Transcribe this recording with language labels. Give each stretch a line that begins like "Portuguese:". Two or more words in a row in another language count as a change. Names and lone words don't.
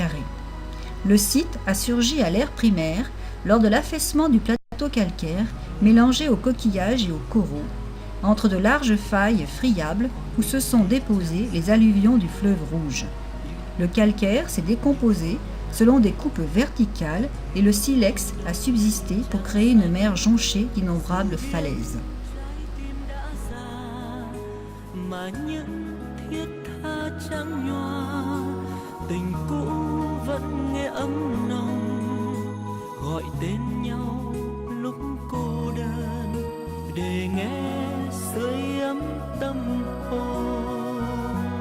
French: Le site a surgi à l'ère primaire lors de l'affaissement du plateau calcaire mélangé aux coquillages et aux coraux, entre de larges failles friables où se sont déposés les alluvions du fleuve Rouge. Le calcaire s'est décomposé selon des coupes verticales et le silex a subsisté pour créer une mer jonchée d'innombrables falaises.
Vietnamese: Mà những thiết tha trắng nhòa, tình cũ vẫn nghe ấm nồng, gọi tên nhau lúc cô đơn để nghe sưởi ấm tâm hồn.